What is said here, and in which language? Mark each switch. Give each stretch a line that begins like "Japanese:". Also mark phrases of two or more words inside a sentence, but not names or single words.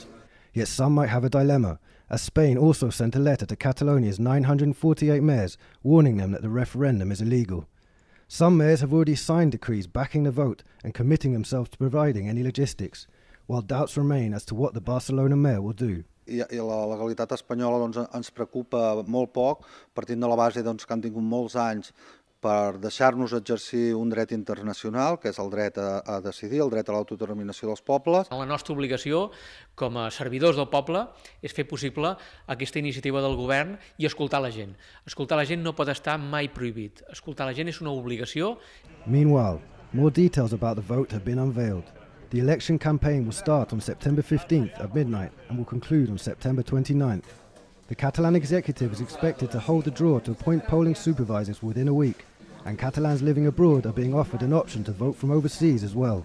English: Yet some might have a dilemma, as Spain also sent a letter to Catalonia's 948 mayors warning them that the referendum is illegal. Some mayors have already signed decrees backing the vote and committing themselves to providing any logistics, while doubts remain as to what the Barcelona mayor will do.
Catalan: I la legalitat espanyola ens preocupa molt poc, partint de la base que han tingut molts anys per deixar-nos exercir un dret internacional, que és el dret a decidir, el dret a l'autodeterminació dels pobles. La nostra obligació, com a servidors del poble, és fer possible aquesta iniciativa del govern i escoltar la gent. Escoltar la gent no pot estar mai prohibit. Escoltar la gent és una obligació.
English: Meanwhile, more details about the vote have been unveiled. The election campaign will start on September 15th at midnight and will conclude on September 29th. The Catalan executive is expected to hold a draw to appoint polling supervisors within a week, and Catalans living abroad are being offered an option to vote from overseas as well.